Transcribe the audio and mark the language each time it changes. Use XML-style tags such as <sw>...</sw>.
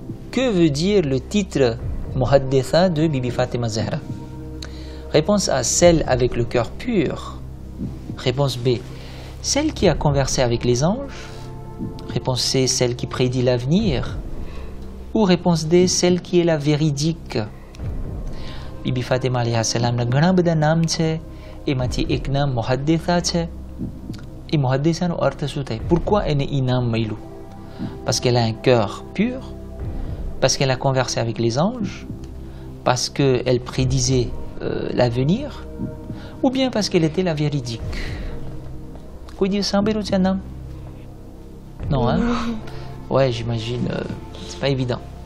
<fr>Que veut dire le titre Muhadditha de Bibi Fatima Zahra? Réponse A, celle avec le cœur pur. Réponse B, celle qui a conversé avec les anges. Réponse C, celle qui prédit l'avenir. Ou réponse D, celle qui est la véridique.</fr> <gu>Bibi Fatima alayhi salam na ઘણા બધા નામ છે એમાંથી એક નામ મુહદ્દિથા છે et muhaddithaનો અર્થ શું થાય?</gu> <fr>Pourquoi elle est inam mailou? Parce qu'elle a un cœur pur, parce qu'elle a conversé avec les anges, parce qu'elle prédisait l'avenir, ou bien parce qu'elle était la véridique. Quoi dire ça, Nam? Non, hein? Ouais, j'imagine, c'est pas évident.</fr>